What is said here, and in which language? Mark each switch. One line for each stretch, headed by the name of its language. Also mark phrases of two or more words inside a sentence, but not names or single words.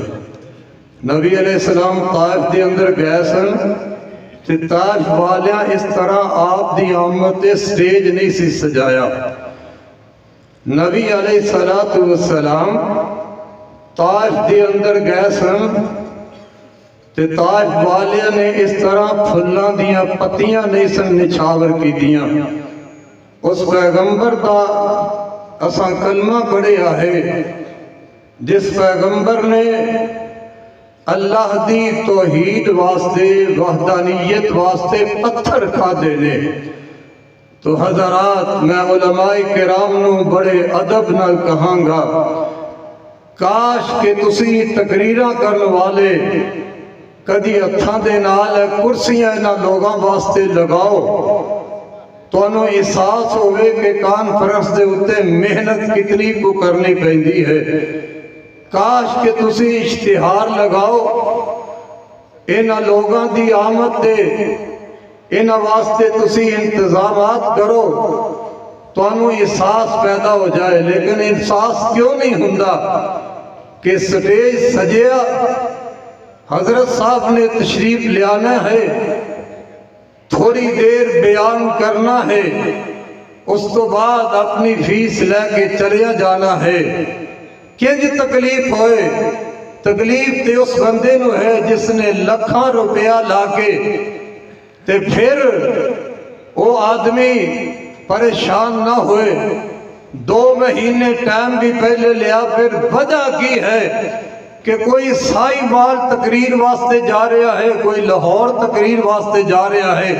Punjabi: نبی علیہ السلام طائف دے اندر گئے سن، تے طائف والیاں اس طرح آپ دی آمد تے سٹیج نہیں سی سجایا۔ نبی علیہ السلام طائف دے اندر گئے سن، تے طائف والیاں نے اس طرح پھلاں دیاں پتیاں نہیں سن نچھاور کی دیاں۔ اس پیغمبر دا اساں کلمہ پڑھیا ہے جس پیغمبر نے اللہ دی توحید واسطے، وحدانیت واسطے پتھر کھا دینے۔ تو حضرات میں علماء کرام نو بڑے ادب نال کہاں گا، کاش کہ تسی تقریراں کرن والے کدی ہتھاں دے نال کرسیاں انہاں لوگاں واسطے لگاؤ، تو انہوں احساس ہوئے کہ کانفرنس دے اتے محنت کتنی کو کرنی پہندی ہے۔ کاش کہ تسی اشتہار لگاؤ، انہاں لوگاں دی آمد دے، انہاں واسطے تسی انتظامات کرو، تو انہوں احساس پیدا ہو جائے۔ لیکن احساس کیوں نہیں ہوندا کہ سٹیج سجیا، حضرت صاحب نے تشریف لیانا ہے، تھوڑی دیر بیان کرنا ہے، اس تو بعد اپنی فیس لے کے چلیا جانا ہے۔ کہ جی تکلیف ہوئے، تکلیف تے اس بندے نو ہے جس نے لکھاں روپیہ لاکے تے پھر وہ آدمی پریشان نہ ہوئے۔ 2 مہینے ٹائم بھی پہلے لیا، پھر وجہ کی ہے کہ کوئی سائی مال تقریر واسطے جا رہا ہے، کوئی لاہور تقریر واسطے جا رہا ہے۔